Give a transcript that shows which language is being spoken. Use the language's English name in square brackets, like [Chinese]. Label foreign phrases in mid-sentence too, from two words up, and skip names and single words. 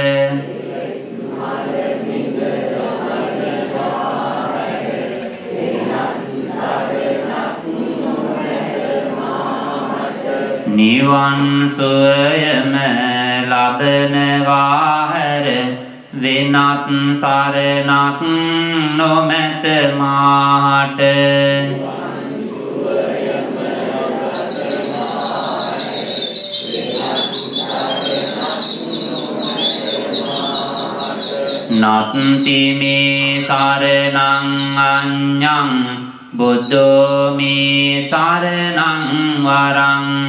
[Sinhala] නිවන් සුවයම ලබන වාහැර වෙනත් සරණක් නොමැත මාට. [Pali] නත්ති මේ සරණං අඤ්ඤං බුද්ධෝ මේ සරණං වරං.